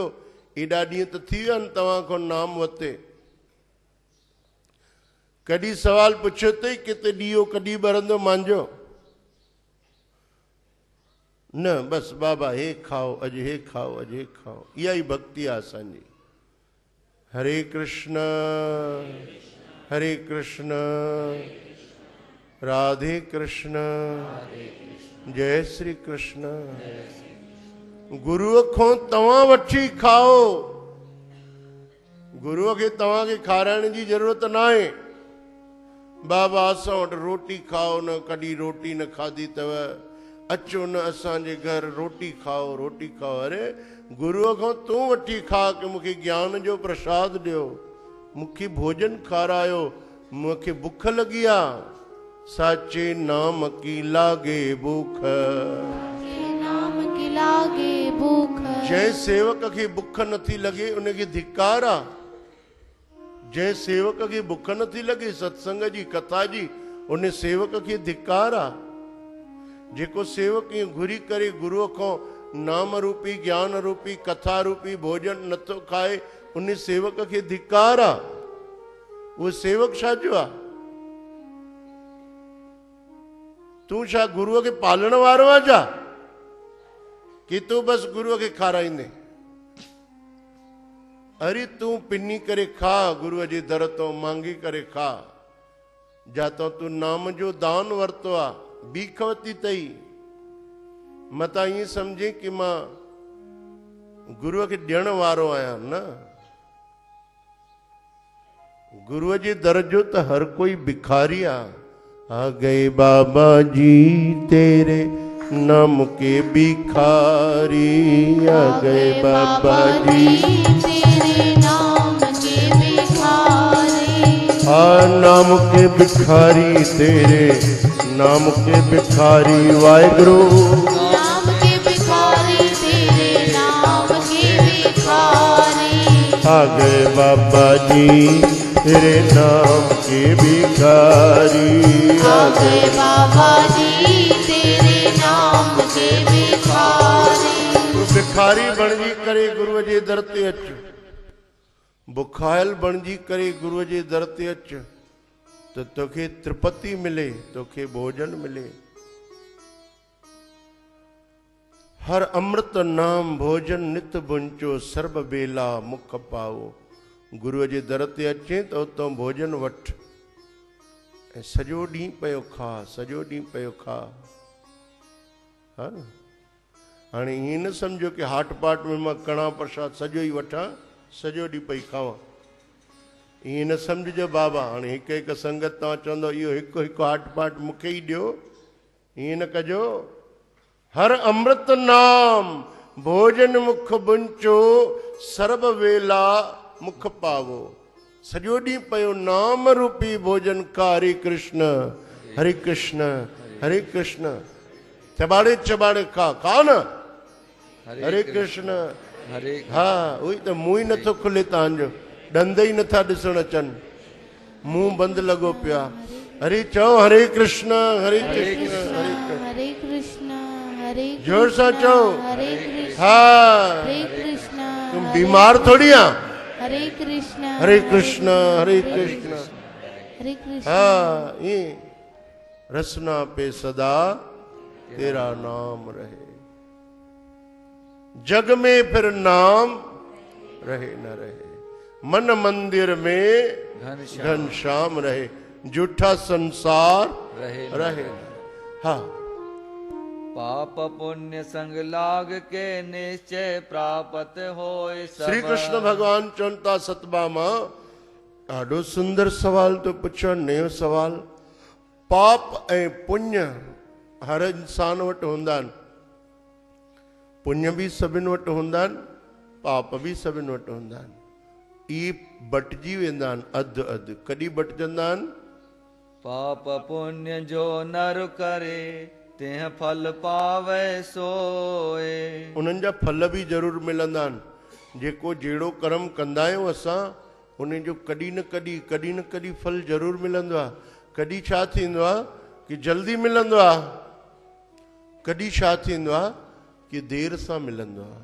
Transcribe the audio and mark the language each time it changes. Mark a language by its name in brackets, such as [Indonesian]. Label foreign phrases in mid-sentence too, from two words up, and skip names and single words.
[Sindhi] एॾा ॾींहं त थी विया आहिनि तव्हां खां नाम वरिते। कॾहिं सवाल पुछियो अथई किथे ॾीओ कॾहिं ॿरंदो मुंहिंजो? न बसि बाबा हे खाओ, अॼु हे खाओ, अॼु हे खाओ। इहा ई भक्ति आहे असांजी। हरे कृष्ण राधे कृष्ण जय श्री कृष्ण। गुरुअ खां तव्हां वठी खाओ, गुरुअ खे तव्हांखे खाराइण जी ज़रूरत न आहे। बाबा असां वटि रोटी खाओ, न कॾहिं रोटी न खाधी अथव, अचो न असांजे घर रोटी खाओ, रोटी खाओ। अरे गुरुअ खां तूं वठी खा कि मूंखे ज्ञान जो प्रसाद ॾियो, मूंखे भोजन खारायो, मूंखे बुख लॻी आहे। [Hindi] साचे नाम की लागे भूख, [Sindhi] जंहिं सेवक खे बुख नथी लॻे उनखे धिकार आहे। जंहिं सेवक खे बुख नथी लॻे सत्संग जी कथा जी, उन सेवक खे धिकार आहे। जेको सेवक ईअं घुरी करे गुरूअ खां नाम रूपी ज्ञान रूपी कथा रूपी भोजन नथो खाए, उन सेवक खे धिकार आहे। उहो सेवक छा जो आहे? तूं छा गुरूअ खे पालण वारो आहे छा, कि तूं बसि गुरूअ खे खाराईंदे? अरे तूं पिनी करे खा, गुरूअ जे दर तो मांगी करे खा। जातो तूं नाम जो दान वरितो आहे, बीख वरिती अथई, मतां ईअं सम्झे कि मां गुरूअ खे ॾियण वारो आहियां। न, गुरूअ जे दर जो त हर कोई भिखारी आहे। [Hindi] आ गए बाबा जी तेरे नाम के भिखारी, आ गए बाबा जी तेरे नाम के भिखारी। आ नाम के भिखारी, तेरे नाम के भिखारी। वाहिगुरु नाम के भिखारी, तेरे नाम के भिखारी। आ गए बाबा जी तेरे नाम के भिखारी, आ गए बाबा जी तेरे नाम के भिखारी। [Sindhi] तूं भिखारी बणजी करे गुरूअ जे दर ते अच, बुखायल बणजी करे गुरूअ जे दर ते अच, त तोखे त्रिपति मिले, तोखे भोजन मिले। [Punjabi] हर अमृत नाम भोजन नित बुंचो, सर्ब बेला मुख पाओ। [Sindhi] गुरूअ जे दर ते अचे त उतां भोजन वठ ऐं सॼो ॾींहुं पियो खा, सॼो ॾींहुं पियो खा। हा, हाणे ईअं न सम्झो कि हाट पाट में मां कणा प्रसाद सॼो ई वठां, सॼो ॾींहुं पई खावां। ईअं न सम्झिजो बाबा हाणे हिकु हिकु संगत तव्हां चवंदो इहो हिकु हिकु हाट पाट मूंखे ई ॾियो, ईअं न कजो। [Punjabi] हर अमृत नाम भोजन मुख बुंचो, सर्ब वेला मुख पावो। [Sindhi] सॼो ॾींहुं पियो नाम रूपी भोजन का। हरे कृष्ण हरे कृष्ण हरे कृष्ण, चबाड़े चबाड़े खा, खा न। हरे कृष्ण हरे। हा, उहो ई त मुंहुं ई नथो खुले तव्हांजो, ॾंद ई नथा ॾिसण अचनि, मुंहुं बंदि लॻो पियो आहे। हरे चओ हरे कृष्ण हरे कृष्ण हरे कृष्ण। हरे कृष्ण हरे जोर सां चओ। हरे कृष्ण हा, हरे कृष्ण। [Hindi] तुम बीमार थोड़ी आ। [Sindhi] हरे कृष्ण हरे कृष्ण हरे कृष्ण। हरे कृष्ण। [Hindi] हाँ, ये रसना पे सदा तेरा नाम रहे, जग में फिर नाम रहे न रहे। मन मंदिर में घनश्याम रहे, झूठा संसार रहे। हाँ, पाप पुण्य संग लाग के निश्चय प्राप्त होए सब। [Sindhi] श्री कृष्ण भगवान चवंता सतभामा, ॾाढो सुंदर सवाल तो पुछो, नयो सवाल। पाप ऐं पुण्य हर इंसान वटि हूंदा आहिनि। पुण्य भी सभिनि वटि हूंदा आहिनि, पाप भी सभिनि वटि हूंदा आहिनि। इहे बटिजी वेंदा आहिनि अधु अधु। कॾहिं बटिजंदा आहिनि? [Hindi] पाप पुण्य जो नर करे तेह फल पावे सोए। [Sindhi] उन्हनि जा फल भी ज़रूरु मिलंदा आहिनि। जेको जहिड़ो कर्म कंदा आहियूं असां, उन जो कॾहिं न कॾहिं फल ज़रूरु मिलंदो आहे। कॾहिं छा थींदो आहे कि जल्दी मिलंदो आहे, कॾहिं छा थींदो आहे कि देर सां मिलंदो आहे।